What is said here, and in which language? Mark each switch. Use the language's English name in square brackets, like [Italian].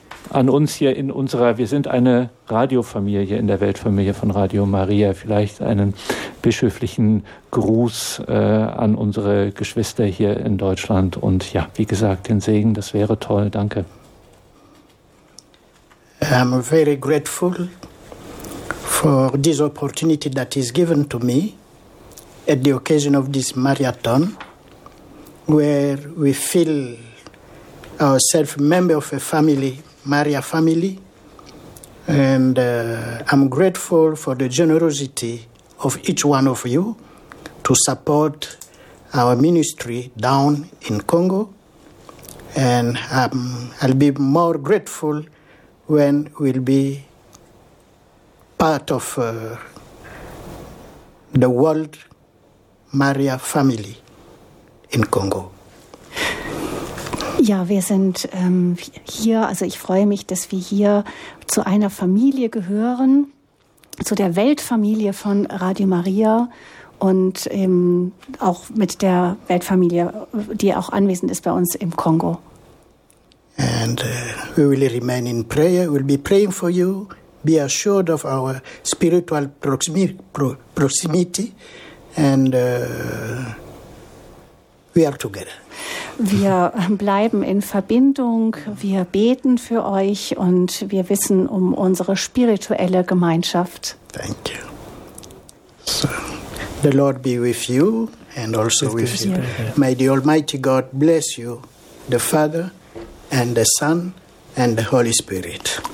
[German] an uns hier in unserer, wir sind eine Radiofamilie in der Weltfamilie von Radio Maria, vielleicht einen bischöflichen Gruß an unsere Geschwister hier in Deutschland und ja, wie gesagt, den Segen, das wäre toll, danke. [English] I'm very grateful for this opportunity that is given to me at the occasion of this marathon, where we feel ourselves member of a family, Maria family, and I'm grateful for the generosity of each one of you to support our ministry down in Congo, and I'll be more grateful when we'll be part of the world Maria family in Congo. [German] Ja, wir sind hier, also ich freue mich, dass wir hier zu einer Familie gehören, zu der Weltfamilie von Radio Maria und auch mit der Weltfamilie, die auch anwesend ist bei uns im Kongo. [English] And we will remain in prayer. We'll be praying for you. Be assured of our spiritual proximity. And we are together. [German] Wir bleiben in Verbindung. Wir beten für euch und wir wissen um unsere spirituelle Gemeinschaft. [English] Thank you. So, the Lord be with you and also with you. May the Almighty God bless you, the Father, and the Son, and the Holy Spirit.